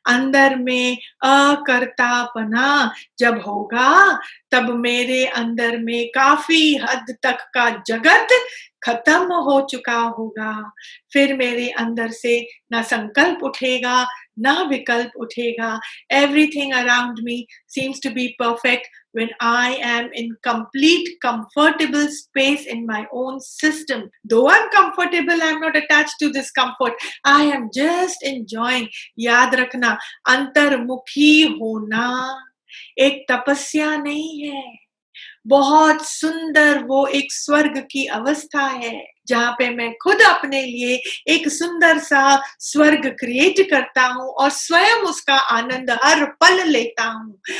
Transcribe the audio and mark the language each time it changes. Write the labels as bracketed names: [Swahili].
[Hindi] अंदर में अकर्तापना जब होगा, तब मेरे अंदर में काफी हद तक का जगत खत्म हो चुका होगा। फिर मेरे अंदर से ना संकल्प उठेगा, ना विकल्प उठेगा। [English] Everything around me seems to be perfect when I am in complete comfortable space in my own system. Though I'm comfortable, I'm not attached to this comfort. I am just enjoying. [Hindi] याद रखना, अंतर्मुखी होना एक तपस्या नहीं है, बहुत सुंदर वो एक स्वर्ग की अवस्था है, जहाँ पे मैं खुद अपने लिए एक सुंदर सा स्वर्ग क्रिएट करता हूँ और स्वयं उसका आनंद हर पल लेता हूँ।